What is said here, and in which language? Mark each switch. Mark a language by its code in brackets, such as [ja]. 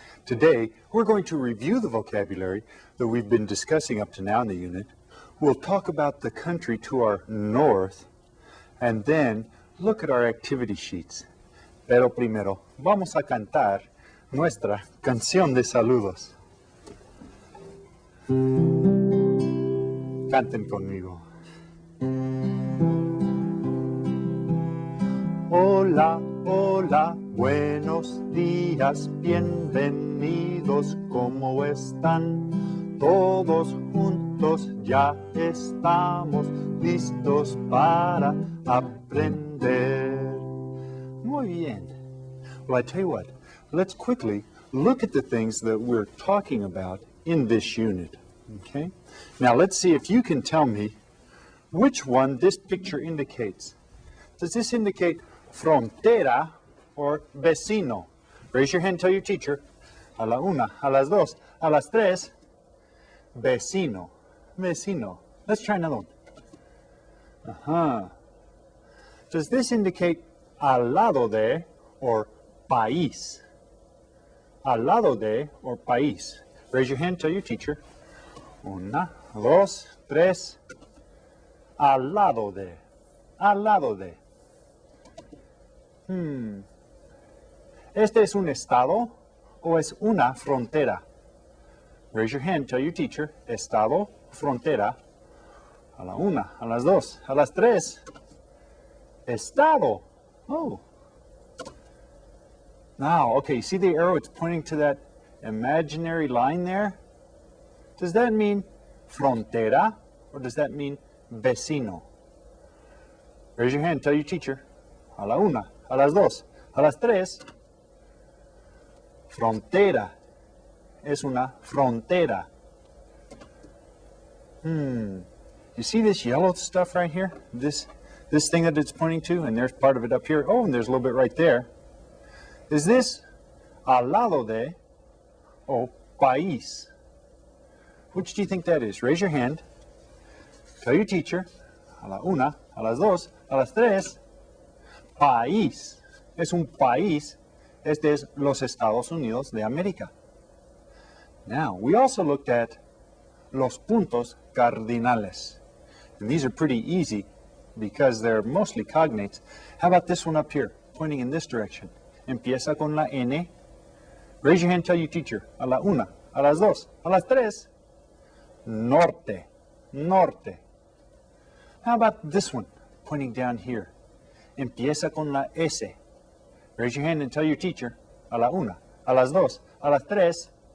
[en] Today, we're going to review the vocabulary that we've been discussing up to now in the unit. We'll talk about the country to our north, and then look at our activity sheets. [es] Pero primero, vamos a cantar nuestra canción de saludos. Canten conmigo. Hola, hola, buenos días, bienvenidos, ¿cómo están? Todos juntos ya estamos listos para aprender. Muy bien. [en] Well, I tell you what, let's quickly look at the things that we're talking about in this unit, okay? Now, let's see if you can tell me which one this picture indicates. Does this indicate frontera or vecino? Raise your hand, tell your teacher. [es] A la una, a las dos, a las tres. Vecino, vecino. [en] Let's try another one. Does this indicate al lado de or país? [es] Al lado de or país? [en] Raise your hand, tell your teacher. [es] Una, dos, tres. Al lado de. Al lado de. ¿Este es un estado o es una frontera? [en] Raise your hand, tell your teacher. [es] Estado, frontera. A la una, a las dos, a las tres. Estado. Oh. [en] Now, okay, see the arrow? It's pointing to that imaginary line there? Does that mean frontera or does that mean vecino? Raise your hand, tell your teacher. [es] A la una, a las dos, a las tres. Frontera. Es una frontera. [en] You see this yellow stuff right here? This thing that it's pointing to, and there's part of it up here. Oh, and there's a little bit right there. Is this [es] al lado de o país? [en] Which do you think that is? Raise your hand. Tell your teacher. [es] A la una, a las dos, a las tres. País. Es un país. Este es los Estados Unidos de América. [en] Now, we also looked at [es] los puntos cardinales. [en] And these are pretty easy because they're mostly cognates. How about this one up here, pointing in this direction? [es] Empieza con la N. [en] Raise your hand, tell your teacher. [es] A la una, a las dos, a las tres. Norte, norte. [en] How about this one, pointing down here? [es] Empieza con la S. [en] Raise your hand and tell your teacher. [es] A la una, a las dos, a las tres.